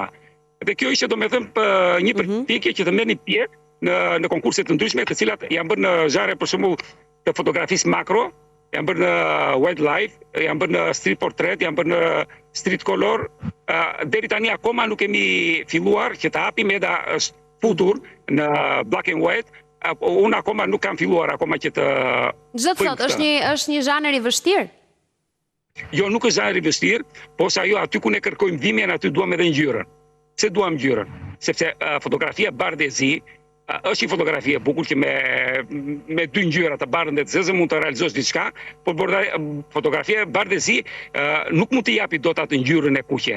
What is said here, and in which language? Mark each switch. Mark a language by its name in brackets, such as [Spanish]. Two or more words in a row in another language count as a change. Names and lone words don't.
[Albanian] Dhe kjo ishte domethënë një përpjekje që të merrni pjesë në konkurse të ndryshme, të cilat janë bërë në zhanre për shembull të fotografisë makro, janë bërë në wildlife, janë bërë në [English] street portrait, [Albanian] janë bërë në [English] street color. [Albanian] Deri tani akoma nuk kemi filluar që të hapim edhe është futur në [English] black and white. [Albanian] Unë akoma nuk kam filluar akoma që të... Çdo të thotë, është një zhanër i vështirë? Jo, nuk është zhanër i vështirë, po sa jo aty ku ne kërkojmë dhimbjen, aty duam edhe ngjyrën. Pse duam ngjyrën? Sepse fotografia bardhëzi është një fotografi e bukur që me dy ngjyra të bardhën dhe të zezë mund të realizosh diçka, por fotografia e bardhëzi nuk mund të japi dot atë ngjyrën e kuqe.